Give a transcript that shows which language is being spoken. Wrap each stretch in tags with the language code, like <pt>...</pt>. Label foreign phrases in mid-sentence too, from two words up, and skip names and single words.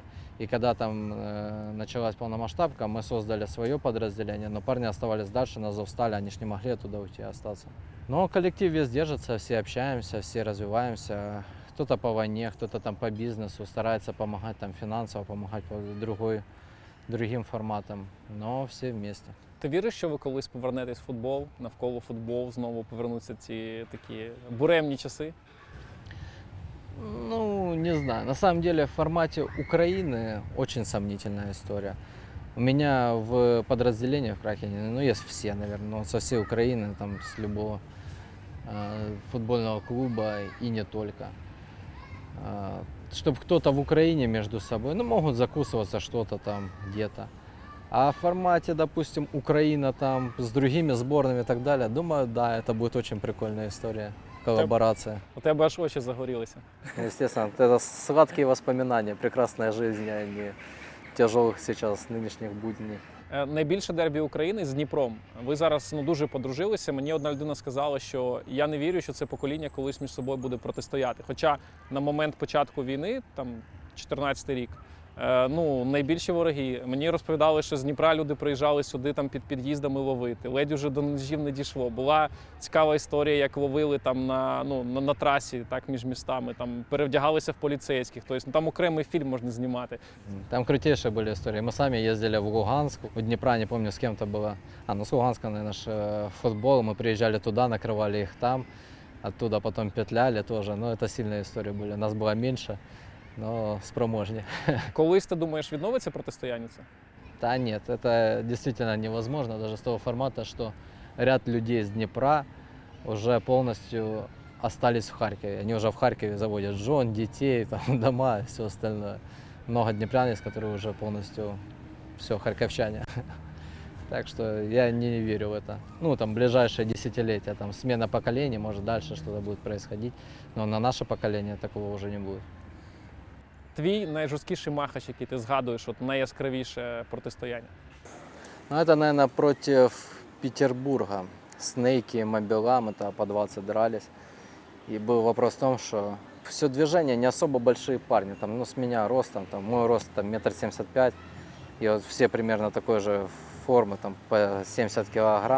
<ru>И когда там началась полномасштабка, мы создали свое подразделение, но парни оставались дальше на Азовстале, они ж не могли оттуда уйти, остаться. Но коллектив весь держится, все общаемся, все развиваемся. Кто-то по войне, кто-то там по бизнесу, старается помогать там финансово, помогать по другим форматам, но все вместе.</ru> <uk>Ти віриш, що ви колись повернетесь в футбол, навколо футбол, знову повернуться ці такі буремні часи?</uk> <ru>Ну, не знаю. На самом деле в формате Украины очень сомнительная история. У меня в подразделении в Кракене, ну, есть все, наверное, со всей Украины, там, с любого футбольного клуба и не только. Чтобы кто-то в Украине между собой, ну, могут закусываться что-то там где-то. А в формате, допустим, Украина там с другими сборными и так далее, думаю, да, это будет очень прикольная история, коллаборация.</ru> <uk>У тебе аж очі загорілися.</uk> <ru>Естественно, это сладкие воспоминания, прекрасная жизнь, а не тяжелых сейчас нынешних будней.</ru> <uk>Найбільше дербі України з Дніпром. Ви зараз дуже подружилися. Мені одна людина сказала, що я не вірю, що це покоління колись між собою буде протистояти. Хоча на момент початку війни, там 14-й рік, найбільші вороги. Мені розповідали, що з Дніпра люди приїжджали сюди там під під'їздами ловити. Ледь уже до ножів не дійшло. Була цікава історія, як ловили там на трасі, так, між містами, там перевдягалися в поліцейських. Тобто там окремий фільм можна знімати.</uk> <ru>Там крутейшие были истории. Мы сами ездили в Луганск, у Днепра, не помню, с кем-то было. С Луганска, наверное, футбол. Мы приезжали туда, накрывали их там. Оттуда потом петляли тоже. Но это сильные истории были. Нас было меньше, но спроможнее.</ru> <uk>Колись ти думаєш, відновиться протистояння це?</uk> <ru>Да нет, это действительно невозможно, даже с того формата, что ряд людей с Днепра уже полностью остались в Харькове. Они уже в Харькове заводят жен, детей, там, дома и все остальное. Много днепрян есть, которые уже полностью все харьковчане. Так что я не верю в это. Ну, там, ближайшие десятилетия, там, смена поколений, может, дальше что-то будет происходить. Но на наше поколение такого уже не будет.</ru> <uk>Твій найжорсткіший махач, який ти згадуєш, от найяскравіше протистояння? Ну,</uk> <ru>это, наверное, против Петербурга. Снейки и Мобила, мы тогда по 20 дрались. И был вопрос в том, что все движение не особо большие парни. Там, ну, с меня ростом, там, мой рост там, 1,75 м. И вот все примерно такой же формы, там, по 70 килограмм.</ru>